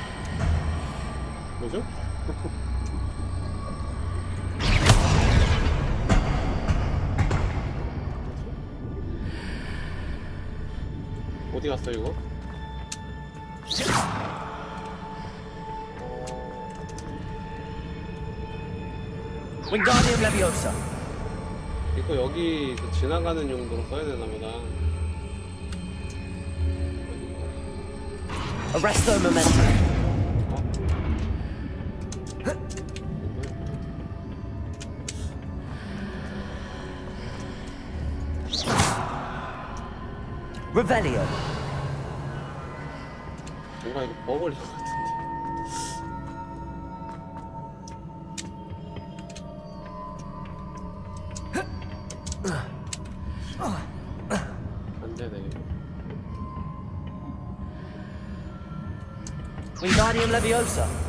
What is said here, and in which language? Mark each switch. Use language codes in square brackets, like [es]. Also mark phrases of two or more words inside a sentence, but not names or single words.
[ko] 뭐죠? 어디 갔어 이거? Wingardium Leviosa. 이거 여기 그 지나가는 용도로 써야 되나 보다. Arresto Momentum. Revelio. 뭔가 이거 버거릴 것 같은데. 안 되네. Wingardium Leviosa.